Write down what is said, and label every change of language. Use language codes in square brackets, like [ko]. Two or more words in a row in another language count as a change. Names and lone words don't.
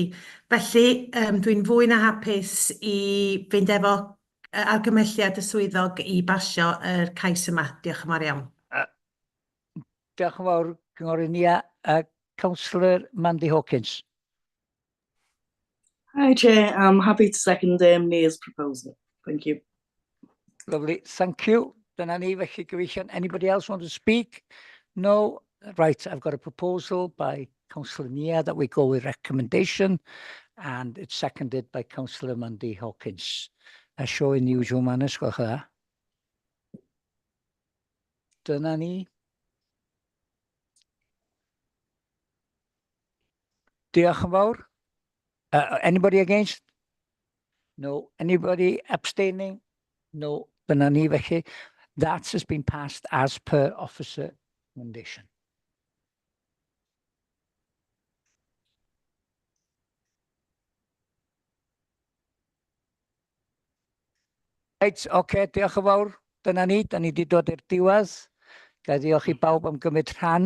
[cy] Felly, dwi'n fwy na hapus i fynd efo argymelliad y swyddog i basio yr cais yma. Diolch yn fawr iawn. Diolch yn fawr, Cynghorydd Nia. [en] Councillor Mandy Hawkins. Hi, Chair. I'm happy to second Nia's proposal. Thank you. Lovely, thank you. [cy] Dyna ni, felly gyfeillion. [en] Anybody else want to speak? No? Right, I've got a proposal by Councillor Nia that we go with recommendation, and it's seconded by Councillor Mandy Hawkins. A show in the usual manner, [cy] gwelwch dda. Dyna ni. Diolch yn fawr. [en] Anybody against? No. Anybody abstaining? No. [cy] Dyna ni, felly. [en] That has been passed as per officer recommendation. [cy] Reit, oce, diolch yn fawr. Dyna ni, da ni wedi dod i'r diwedd. Gai ddiolch i bawb am gymryd rhan.